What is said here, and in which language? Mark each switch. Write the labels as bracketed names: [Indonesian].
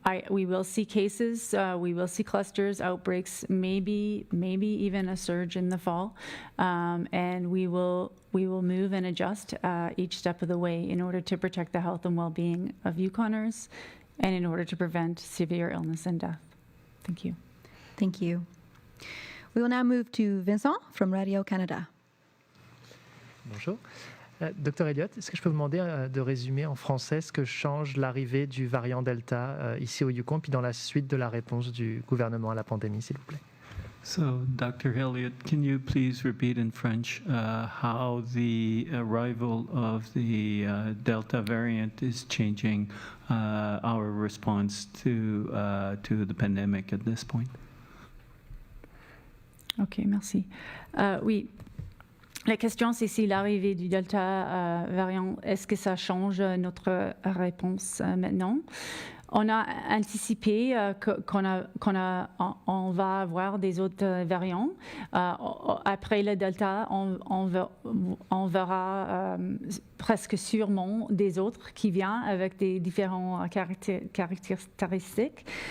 [English] We will see cases, we will see clusters, outbreaks, maybe even a surge in the fall, and we will move and adjust each step of the way in order to protect the health and well-being of Yukoners and in order to prevent severe illness and death. Thank you. Thank you. We will now move to Vincent from Radio Canada. [French] Bonjour. Docteur Elliott, est-ce que je peux vous demander de résumer en français ce que change l'arrivée du variant Delta ici au Yukon, puis dans la suite de la réponse du gouvernement à la pandémie, s'il vous plaît? [English] So, Dr. Elliott, can you please repeat in French how the arrival of the Delta variant is changing our response to the pandemic at this point? [French] Ok, merci. Oui. La question, c'est si l'arrivée du Delta variant, est-ce que ça change notre réponse maintenant? On a anticipé qu'on va avoir des autres variants. Après le Delta, on verra presque sûrement des autres qui viennent avec des différentes caractéristiques.